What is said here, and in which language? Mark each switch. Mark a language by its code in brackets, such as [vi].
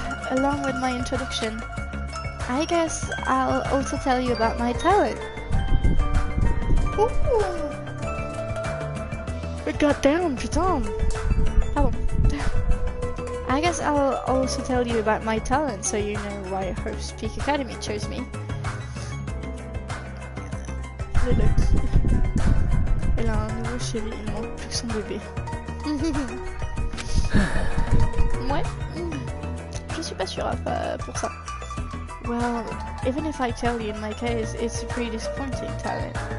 [en] Along with my introduction, I guess I'll also tell you about my talent. Ooh. God damn, [fr] putain. Pardon. [en] I guess I'll also tell you about my talent so you know why Hope Speak Academy chose me. [fr] Le Lucky. Elle a un nouveau chéri, il manque plus que son bébé. Ouais, je suis pas sûre pour ça. [en] Well, even if I tell you in my case, it's a pretty disappointing talent.